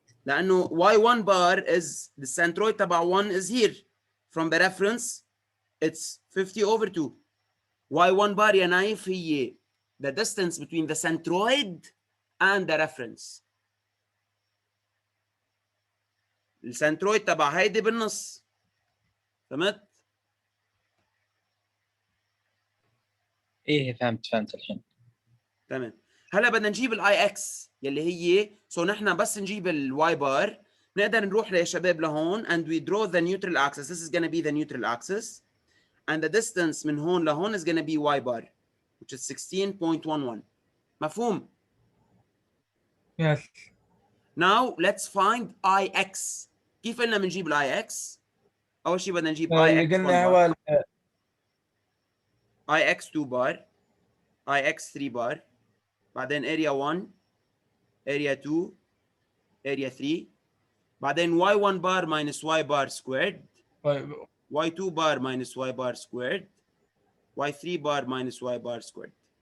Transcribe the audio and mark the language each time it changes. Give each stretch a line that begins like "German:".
English: لأنه Y1 bar is the centroid تبع 1 is here. From the reference, it's 50 over 2. Y1 bar يا نايف هي the distance between the centroid and the reference.
Arabic: السنترويد تبع هيدي بالنص. فهمت؟ إيه فهمت الحين. تمام. هلا بدنا نجيب الاي اكس يلي هي نحن بس نجيب الواي بار نقدر نروح يا شباب لهون
English: and we draw the neutral axis. This is going to be the neutral axis and the distance
Arabic: من هون لهون
English: is going to be y bar which is 16.11.
Arabic: مفهوم؟
English: Yes. Now let's find ix.
Arabic: كيف قلنا بنجيب الاي اكس؟ اول شيء بدنا نجيب اللي قلنا هو
English: ix2 bar, ix3 bar, بعدين area 1, area 2, area 3, بعدين y1 bar minus y bar squared, y2 bar minus y bar squared, y3 bar minus y bar squared.